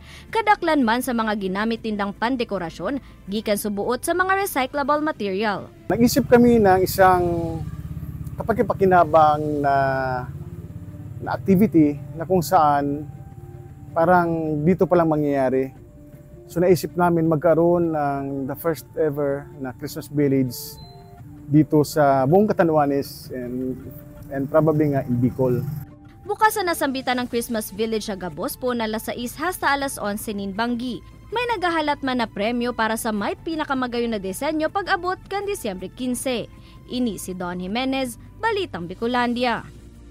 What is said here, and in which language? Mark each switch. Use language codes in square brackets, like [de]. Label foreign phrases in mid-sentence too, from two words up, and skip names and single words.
[bik] Kadaklan man sa mga ginamit tindang pandekorasyon, gikan subuot sa mga [en] recyclable material. [tl] Nag-isip kami ng isang kapag-pakinabang na activity na kung saan parang dito pa lang mangyayari. So naisip namin magkaroon ng [en] the first ever [tl] na Christmas village dito sa buong Catanduanes [en] and probably [tl] nga in Bicol. [bik] Bukas na nasambitan ng Christmas village sa Gabos po na alas 6 hasta alas 11 nin Banggi. May nagahalat man na premyo para sa may pinakamagayon na disenyo pag abot kan Disyembre 15. Ini si Don Jimenez, Balitang Bicolandia.